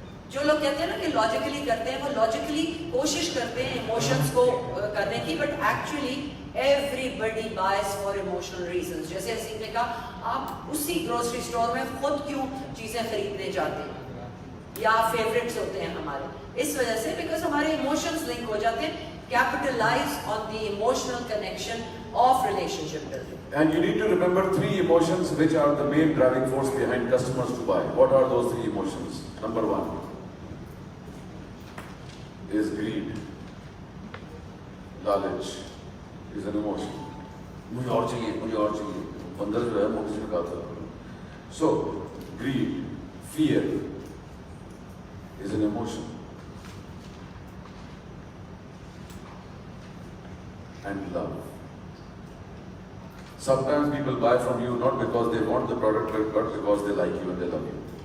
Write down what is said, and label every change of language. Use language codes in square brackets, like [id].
[ur] جو لوگ کہتے ہیں نا کہ لاجیکلی کرتے ہیں, وہ لاجیکلی کوشش کرتے ہیں ایموشنز کو کرنے کی, but actually [en] everybody buys for emotional reasons. [ur] جیسے حسین نے کہا, آپ اسی گروسری اسٹور میں خود کیوں چیزیں خریدنے جاتے ہیں, یا فیوریٹس ہوتے ہیں ہمارے, اس وجہ سے بیکاز ہمارے ایموشنز لنک ہو جاتے ہیں. [en] Capitalize on the emotional connection of relationship building. And you need to remember 3 emotions which are the main driving force behind customers to buy. What are those 3 emotions? Number 1 is greed. Knowledge is an emotion. [ur] مجھے اور چاہیے, مجھے اور چاہیے. بندر جو ہے موٹی سے کہا تھا. [en] So greed, fear is an emotion. And love. Sometimes people buy from you not because they want the product, but because they like you and they love you.